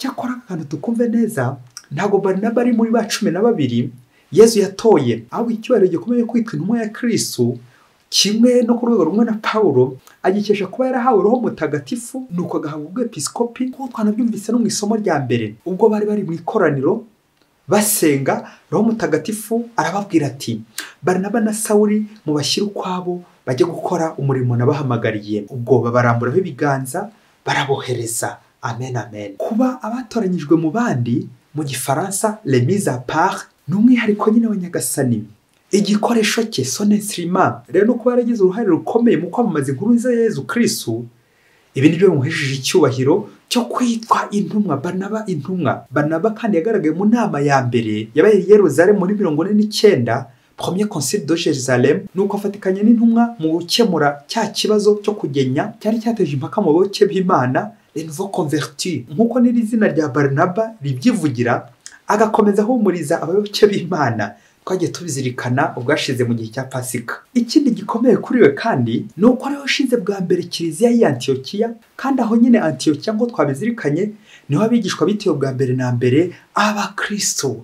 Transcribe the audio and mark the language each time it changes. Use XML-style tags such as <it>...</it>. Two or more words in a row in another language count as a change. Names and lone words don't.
<rw>Cyakora akantu tukumve neza, ntago Barinaba ari muri ba 12 Yezu yatoye, ahubwo icyubahiro gikomeye kwitwa intumwa ya Kristo kimwe no ku rwego rumwe na Paulo agikesha kuba yarahawe Roho Mutagatifu, nuko agahabwa ubwepiskopi, kuko twanabyumvise no mu isomo rya mbere ubwo bari mu ikoraniro basenga. Roho Mutagatifu arababwira ati Barinaba na Sawuli mubashyire ukwabo bajye gukora umurimo nabahamagariye. Ubwo babaramburaho ibiganza barabohereza. Amen amen. Kuba abatoranyijwe mu bandi mu Gifaransa</rw> <fr>les mis à part</fr> <rw>ni umwihariko nyine wa Nyagasani, igikoresho cye,</rw> <fr>son instrument.</fr> <rw>Rero no kuba yaragize uruhare rukomeye mu kwamamaza inkuru nziza ya Yezu Kristo, ibi nibyo bimuhesheje icyubahiro cyo kwitwa intumwa. Barinaba intumwa. Barinaba kandi yagaragaye mu nama ya mbere yabaye i Yerusalemu muri 49,</rw> <fr>premier concile de Jérusalem,</fr> <rw>nuko afatikanye n'intumwa mu gukemura cya kibazo cyo kugenya cyari cyateje impaka mu bayoboke b'Imana,</rw> <fr>les nouveaux convertis.</fr> <rw>Nkuko n'iri zina rya Barinaba ribyivugira, agakomeza ahumuriza abayoboke b'Imana. Twagiye tubizirikana ubwashize mu gihe cya Pasika. Ikindi gikomeye kuri we kandi ni uko ariho ashize bwa mbere Kiliziya y'i Antiokiya, kandi aho nyine Antiokiya ngo twabizirikanye niho abigishwa bitewe bwa mbere na mbere abakristo.</rw>